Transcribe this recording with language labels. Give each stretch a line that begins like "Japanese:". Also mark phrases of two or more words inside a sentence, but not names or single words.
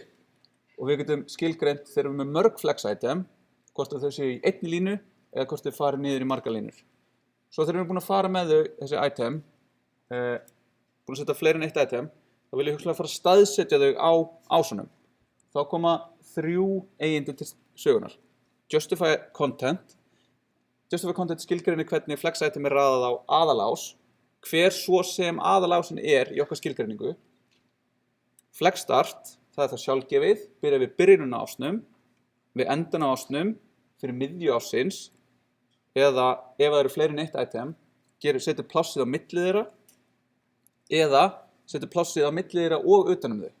Icelandic: Og við getum skilgreint þegar við erum með mörg
English: Flex Item,
Icelandic: hvort þau séu í einni línu eða hvort þau fari niður í margar línur. Svo þegar við erum búin að fara með þessi item, búin að setja fleiri en eitt item, þá vil ég hugsanlega fara að staðsetja þau á ásunum. Þá koma 3 eigindi til sögunar.
English: Justify content. Justify content
Icelandic: skilgreinir hvernig
English: flex item
Icelandic: er raðað á aðalás, hver svo sem aðalásin er í okkar skilgreiningu.
English: Flex start,
Icelandic: það er það sjálfgefið, byrja við byrjunum á ásnum, við endan á ásnum, fyrir miðju ásins, eða ef það eru fleiri en eitt item, setur plássið á milli þeirra, eða setur plássið á milli þeirra og utanum þau.